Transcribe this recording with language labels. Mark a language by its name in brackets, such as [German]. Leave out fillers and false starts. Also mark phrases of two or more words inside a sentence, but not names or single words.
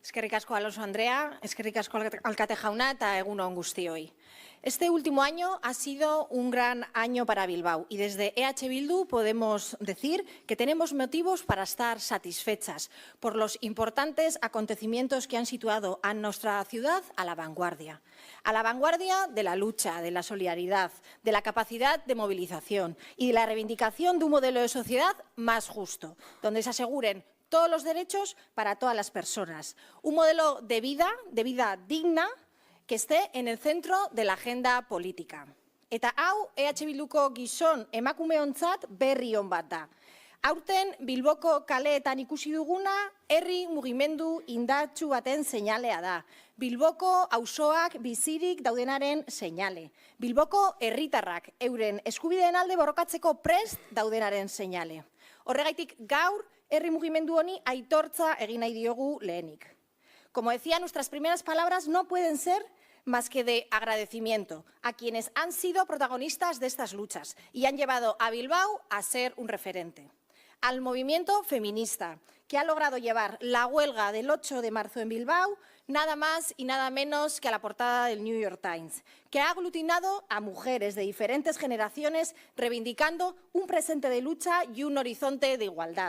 [Basque] Eskerrik asko Alonso Andrea, eskerrik asko alkate jauna eta egun on guztioi. [Spanish] Este último año ha sido un gran año para Bilbao y desde EH Bildu podemos decir que tenemos motivos para estar satisfechas por los importantes acontecimientos que han situado a nuestra ciudad a la vanguardia de la lucha, de la solidaridad, de la capacidad de movilización y de la reivindicación de un modelo de sociedad más justo, donde se aseguren todos los derechos para todas las personas. Un modelo de vida digna que esté en el centro de la agenda política. [Basque] Eta hau EH Bilduko gizon emakumeontzat berri on bat da. Aurten Bilboko kaleetan ikusi duguna herri mugimendu indartsu baten seinalea da. Bilboko auzoak bizirik daudenaren seinale. Bilboko herritarrak euren eskubideen alde borrokatzeko prest daudenaren seinale. Horregaitik gaur herri mugimendu honi aitortza egin nahi diogu lehenik. [Spanish] Como decía, nuestras primeras palabras no pueden ser más que de agradecimiento a quienes han sido protagonistas de estas luchas y han llevado a Bilbao a ser un referente. Al movimiento feminista, que ha logrado llevar la huelga del 8 de marzo en Bilbao nada más y nada menos que a la portada del New York Times, que ha aglutinado a mujeres de diferentes generaciones reivindicando un presente de lucha y un horizonte de igualdad.